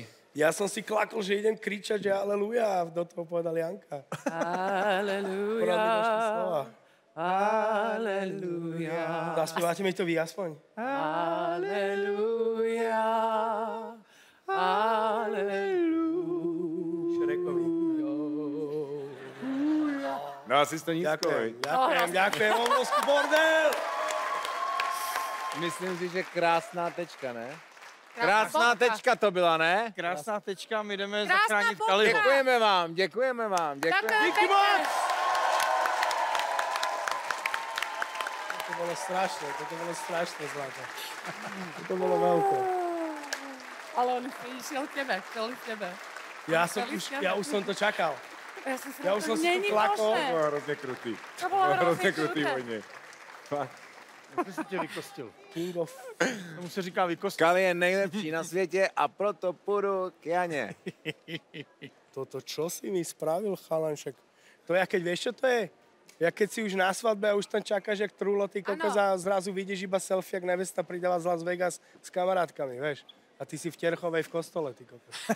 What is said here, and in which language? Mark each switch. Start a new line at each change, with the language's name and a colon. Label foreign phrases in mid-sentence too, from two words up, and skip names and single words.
Slovak: Ja som si klakol, že idem kričať, že aleluja, a do toho povedal Janka. Aleluja. Aleluja. Zaspívate mi to vy aspoň? Aleluja. Aleluja. Šrekovi. No asi to nízko, Ďakujem, obrovský bordel!
Czech: Myslím si, že krásná tečka, ne? Krásná tečka to byla, ne? Krásná tečka, my jdeme zachránit Kaliho. Děkujeme vám. Díky moc!
Slovak: To bolo strašné, Zlata. To bolo veľké. Ale on šiel k tebe. Ja už som to čakal. Ja už som si tu klakol.
Czech: To bylo hrozně krutý.
Slovak: To bolo hrozně krutý kruté.
Czech: hodně. Fakt. Jak jsi tě vykostil?
English: King of...
Czech: Tomu se říká vykostil. Kali je nejlepší na světě a proto půjdu k Janě.
Slovak: Toto čo si mi spravil, chalanšek? To je, keď vieš, čo to je? Ja keď si už na svadbe a už tam čakáš, jak trúlo, ty kokos a zrazu vidíš iba selfie, jak nevesta pridáva z Las Vegas s kamarátkami, vieš? A ty si v Terchovej v kostole, ty kokos.